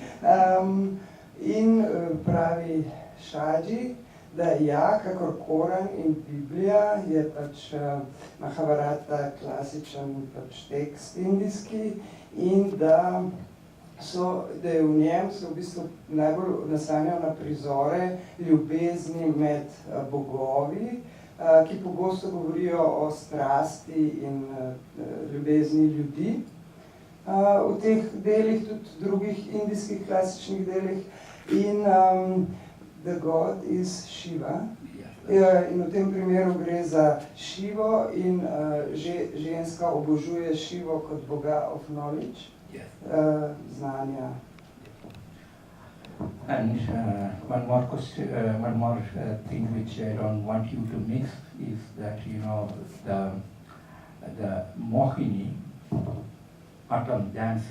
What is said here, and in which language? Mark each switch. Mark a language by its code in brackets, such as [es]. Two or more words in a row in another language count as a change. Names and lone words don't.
[sl] in pravi Shaji, da ja, kakor Koran in Biblija je pač Mahabharata klasičen pač tekst indijski in da je v njem se v bistvu najbolj naslanjal na prizore ljubezni med bogovi, ki pogosto govorijo o strasti in ljubezni ljudi. V teh delih, tudi drugih indijskih klasičnih delih, [en] in the god is Shiva. [sl] In v tem primeru gre za Šivo in ženska obožuje Šivo kot boga [en] of knowledge, [sl] znanja. [en] And one more question, one more thing which I don't want you to miss is that, you know, the Mohini, autumn dancer.